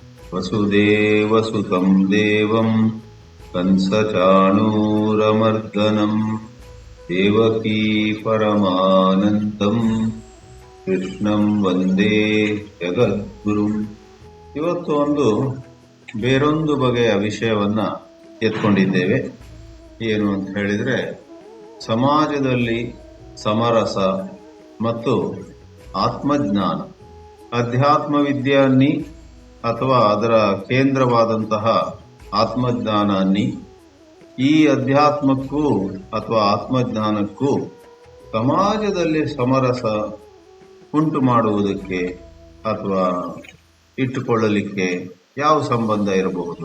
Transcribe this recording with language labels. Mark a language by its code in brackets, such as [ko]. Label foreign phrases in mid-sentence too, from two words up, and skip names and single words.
[sa] ವಸುದೇವಸುತಂ ದೇವಂ ಕಂಸಚಾಣೂರಮರ್ದನಂ ದೇವಕೀ ಪರಮಾನಂದಂ ಕೃಷ್ಣಂ ವಂದೇ ಜಗದ್ಗುರುಂ. [kn] ಇವತ್ತು ಬೇರೊಂದು ಬಗೆಯ ವಿಷಯವನ್ನ ಎತ್ಕೊಂಡಿದ್ದೇವೆ. ಏನು ಅಂತ ಹೇಳಿದ್ರೆ, ಸಮಾಜದಲ್ಲಿ ಸಮರಸ ಮತ್ತು ಆತ್ಮಜ್ಞಾನ, ಅಧ್ಯಾತ್ಮ ವಿದ್ಯಾನ್ನಿ ಅಥವಾ ಅದರ ಕೇಂದ್ರವಾದಂತಹ ಆತ್ಮಜ್ಞಾನ ಅನ್ನಿ, ಈ ಅಧ್ಯಾತ್ಮಕ್ಕೂ ಅಥವಾ ಆತ್ಮಜ್ಞಾನಕ್ಕೂ ಸಮಾಜದಲ್ಲಿ ಸಮರಸ ಉಂಟು ಮಾಡುವುದಕ್ಕೆ ಅಥವಾ ಇಟ್ಟುಕೊಳ್ಳಲಿಕ್ಕೆ ಯಾವ ಸಂಬಂಧ ಇರಬಹುದು?